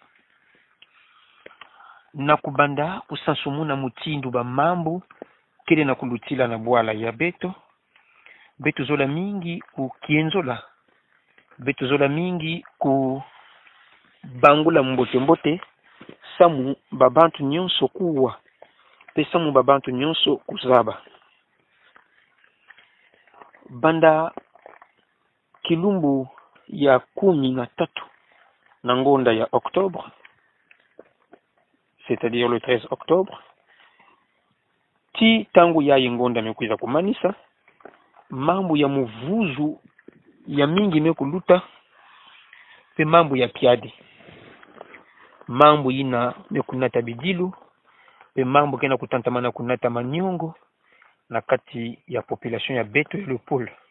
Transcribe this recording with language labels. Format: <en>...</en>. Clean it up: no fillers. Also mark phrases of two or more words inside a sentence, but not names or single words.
<ktu>na kubanda kusansumuna mutindu ba mambo kile na kulutila na bwala ya beto zola mingi ukienzola beto zola mingi ku bangula mbote samu babantu nyonso kuwa pe samu babantu nyonso kuzaba banda kilumbu ya 13 na ngonda ya octobre,</ktu> <fr>c'est-à-dire le 13 octobre</fr> <ktu>ti tangu ya ngonda mekuiza kumanisa mambo ya muvuzu ya mingi mekuluta pe mambo ya piadi mambo ina mekunata bidilu pe mambo kena kutantamana kunata manyongo na kati ya population ya beto ya Lopol</ktu>